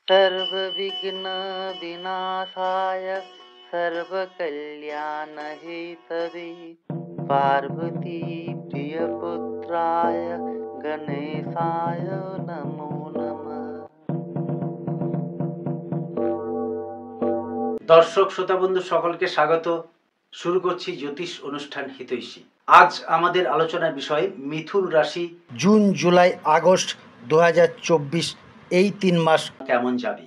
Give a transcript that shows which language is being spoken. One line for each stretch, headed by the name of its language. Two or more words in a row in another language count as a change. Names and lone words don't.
Sanskrit: सर्वविघ्न विनाशाय सर्वकल्याणहेतवे पार्वती प्रियपुत्राय गणेशाय नमो नमः।
Bangla: দর্শক শ্রোতা বন্ধু সকলকে স্বাগত। শুরু করছি জ্যোতিষ অনুষ্ঠান হিতৈষী। আজ আমাদের আলোচনার বিষয় মিথুন রাশি জুন জুলাই আগস্ট 2024 এই 3 মাস কেমন যাবে।